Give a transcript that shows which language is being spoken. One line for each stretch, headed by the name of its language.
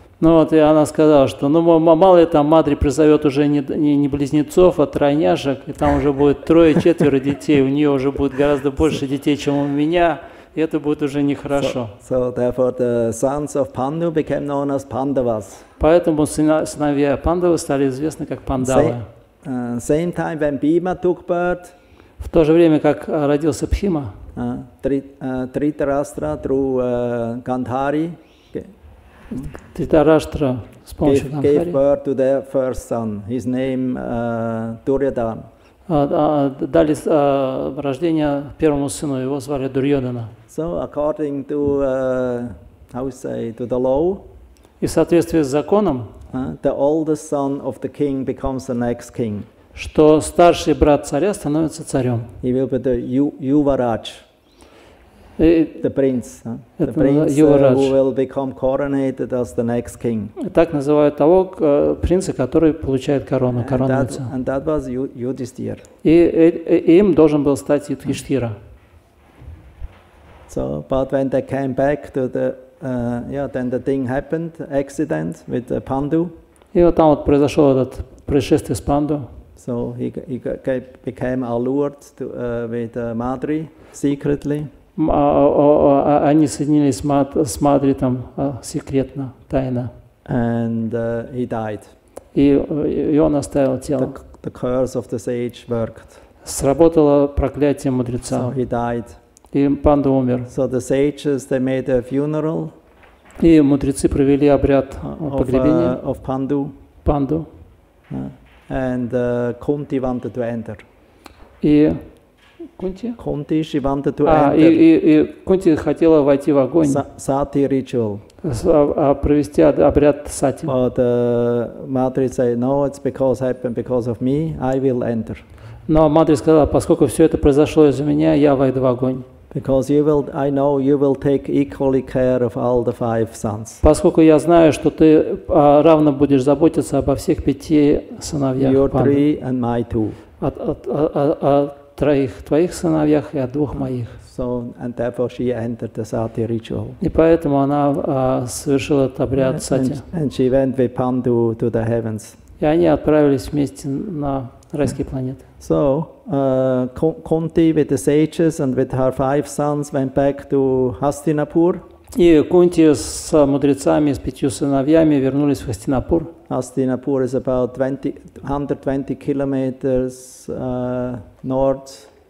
Russian: Ну вот, и она сказала, что ну мало ли там Мадри призовет уже не близнецов, а тройняшек, и там уже будет 3-4 детей, у нее уже будет гораздо больше детей, чем у меня, и это будет уже нехорошо.
English: So therefore the sons of Pandu became known as Pandavas.
Russian: Поэтому сыновья Пандавы стали известны как Пандавы.
English: Same time when Bhima took birth,
Russian: В то же время, как родился Бхима,
English: Dhritarashtra through Gandhari
Russian: Тритараштра с помощью
English: gave birth to their first son. His name Duryodhana.
Russian: дали рождение первому сыну, его звали Дурьодана.
English: So according to to the law,
Russian: И в соответствии с законом,
English: the oldest son of the king becomes the next king.
Russian: что старший брат царя становится царем.
English: He will be the Yuvaraj, the prince, the
Russian: Это
English: prince Yuvaraj. who will become coronated as the next king.
Russian: Так называют того принца, который получает корону, коронуется.
English: And that was Yudhishthira.
Russian: И им должен был стать Юдхиштхира.
English: So, but when they came back to the, then the thing happened, accident with Pandu.
Russian: И вот там вот произошло это происшествие с Панду.
English: So he became allured with Madri secretly.
Russian: Они соединились с Мадри там секретно, тайно.
English: And he died.
Russian: И он оставил тело.
English: The curse of the sage worked.
Russian: Сработало проклятие мудреца.
English: So he died.
Russian: И Панда умер.
English: So the sages, they made a funeral.
Russian: И мудрецы провели обряд погребения
English: of
Russian: Панду.
English: And Kunti wanted to enter.
Russian: И Кунти?
English: Kunti, she wanted to enter.
Russian: И Кунти хотела войти в огонь.
English: Sati ritual.
Russian: Провести обряд сати.
English: But Madri said, no, it's happened because of me, I will enter.
Russian: Но Мадри сказала, поскольку все это произошло из-за меня, я войду в огонь.
English: Because I know you will take equally care of all the 5 sons.
Russian: Поскольку я знаю, что ты равно будешь заботиться обо всех 5 сыновьях
English: Your
Russian: Панды.
English: 3 and my 2.
Russian: О 3 твоих сыновьях и о 2 моих.
English: So, and therefore she entered the sati ritual.
Russian: И поэтому она совершила этот обряд сати.
English: And she went with Pandu to the heavens.
Russian: И они отправились вместе на райские планеты.
English: So, Kunti with the sages and with her 5 sons went back to Hastinapur.
Russian: И Кунти с мудрецами, с 5 сыновьями вернулись в Хастинапур.
English: Hastinapur is about 120 kilometers north.